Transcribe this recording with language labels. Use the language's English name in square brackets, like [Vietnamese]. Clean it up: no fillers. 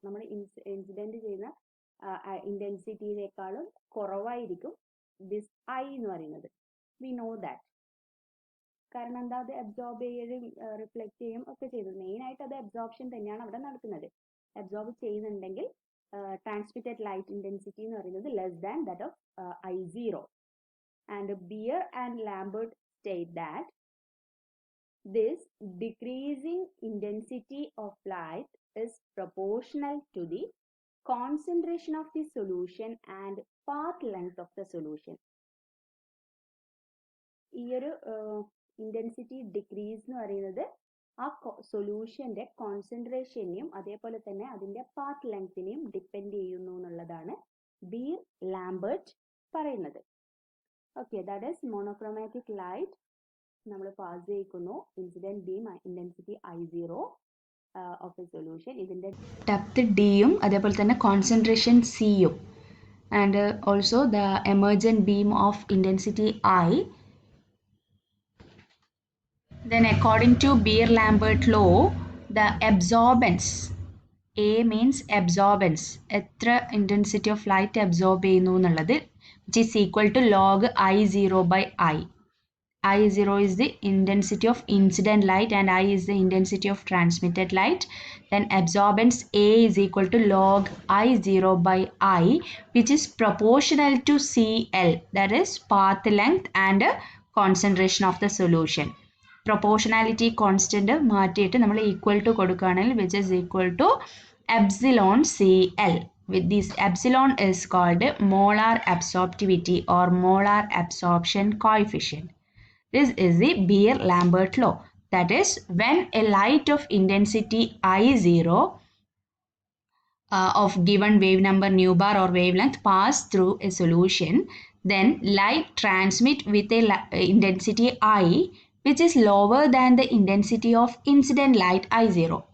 [Malayalam] നമ്മൾ ഇൻസിഡന്റ് ചെയ്യുന്ന ഇന്റൻസിറ്റിയിനേക്കാളും കുറവായിരിക്കും ദിസ് I എന്ന് പറയുന്നത്. [English] We know that. [Malayalam] കാരണം എന്താ? അത് അബ്സോർബ് ചെയ്യും, റിഫ്ലക്ട് ചെയ്യും ഒക്കെ ചെയ്തത്. മെയിൻ ആയിട്ട് അത് അബ്സോർപ്ഷൻ തന്നെയാണ് അവിടെ നടക്കുന്നത്. അബ്സോർബ് ചെയ്യുന്നുണ്ടെങ്കിൽ ട്രാൻസ്മിറ്റഡ് ലൈറ്റ് ഇന്റൻസിറ്റി എന്ന് പറയുന്നത് [English] Less than that of I0. And Beer and Lambert state that this decreasing intensity of light is proportional to the concentration of the solution and path length of the solution. [Malayalam] ഈ ഒരു intensity decrease എന്ന് പറയുന്നത് ആ സൊല്യൂഷന്റെ കോൺസെൻട്രേഷനെയും അതേപോലെ തന്നെ അതിന്റെ path ലെങ്തിനെയും depend ചെയ്യുന്നു എന്നുള്ളതാണ് ബീർ ലാംബർട്ട് പറയുന്നത്. [English] okay, that is monochromatic light [Malayalam] നമ്മൾ pass ചെയ്യിക്കുന്നു. [English] incident beam intensity I0 of a solution, [Malayalam] ഇതിന്റെ ഡെപ്ത് ഡിയും അതേപോലെ തന്നെ കോൺസെൻട്രേഷൻ സിയും, [English] And also the emergent beam of intensity I. Then according to Beer-Lambert law, the absorbance, A means absorbance, [Malayalam] എത്ര intensity of light absorb ചെയ്യുന്നു എന്നുള്ളത്, [English] which is equal to log I0 by I. I0 is the intensity of incident light and I is the intensity of transmitted light. Then absorbance A is equal to log I0 by I, which is proportional to CL, that is path length and concentration of the solution. [Malayalam] Proportionality constant മാറ്റിയിട്ട് നമ്മൾ equal to കൊടുക്കുകയാണെങ്കിൽ [English] Which is equal to epsilon CL. With this epsilon is called molar absorptivity or molar absorption coefficient. This is the Beer-Lambert law. That is, when a light of intensity I0 of given wave number nu bar or wavelength pass through a solution, then light transmit with a intensity I which is lower than the intensity of incident light I0.